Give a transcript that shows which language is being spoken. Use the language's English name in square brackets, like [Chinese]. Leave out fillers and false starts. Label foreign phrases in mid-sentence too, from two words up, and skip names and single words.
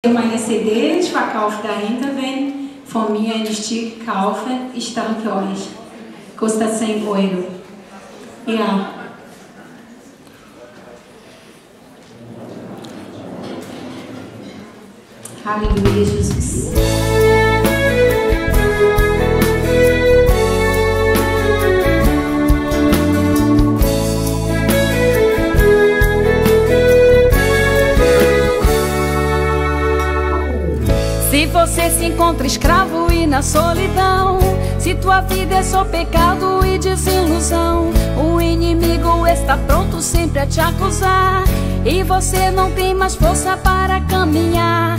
[German] Meine CD verkauft dahinter, wenn von mir ein Stück kaufen, ich danke euch. Kostet 100 Euro. Ja. [Portuguese] Aleluia, Jesus. Se você se encontra escravo e na solidão, se tua vida é só pecado e desilusão, o inimigo está pronto sempre a te acusar e você não tem mais força para caminhar.